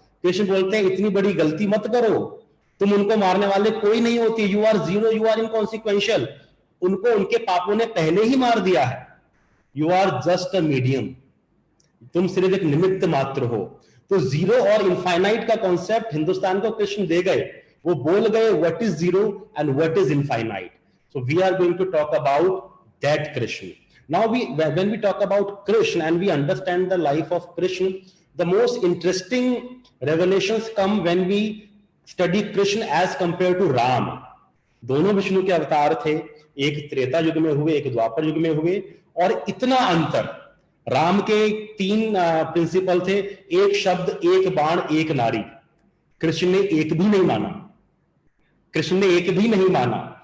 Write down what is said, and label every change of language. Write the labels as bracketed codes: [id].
[hi] कृष्ण बोलते हैं इतनी बड़ी गलती मत करो, तुम उनको मारने वाले कोई नहीं होती, [en] you are 0, you are inconsequential, [hi] उनको उनके पापों ने पहले ही मार दिया है, [en] you are just a medium, [hi] तुम सिर्फ एक निमित्त मात्र हो। तो 0 और इनफाइनाइट का कॉन्सेप्ट हिंदुस्तान को कृष्ण दे गए, वो बोल गए [en] What is 0 and what is infinite. So we are going to talk about that Krishna. Now when we talk about Krishna and we understand the life of Krishna, the most interesting revelations come when we study Krishna as compared to Ram. [hi] दोनों विष्णु के अवतार थे, एक त्रेता युग में हुए, एक द्वापर युग में हुए, और इतना अंतर। राम के 3 प्रिंसिपल थे, एक शब्द, एक बाण, एक नारी। कृष्ण ने एक भी नहीं माना, कृष्ण ने एक भी नहीं माना।